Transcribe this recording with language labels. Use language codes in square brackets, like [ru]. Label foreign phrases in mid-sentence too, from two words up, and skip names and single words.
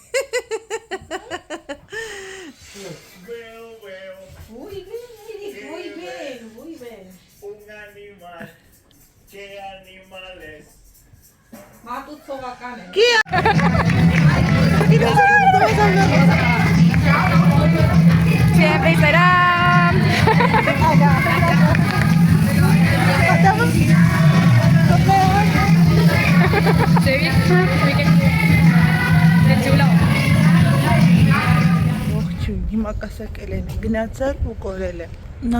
[es] Muy bien. Un animal. ¿Qué animales? Matut sovakane. Siempre será. [hy] Ողջույն, հիմա կասակել են գնացել ու կորել է։ Նախ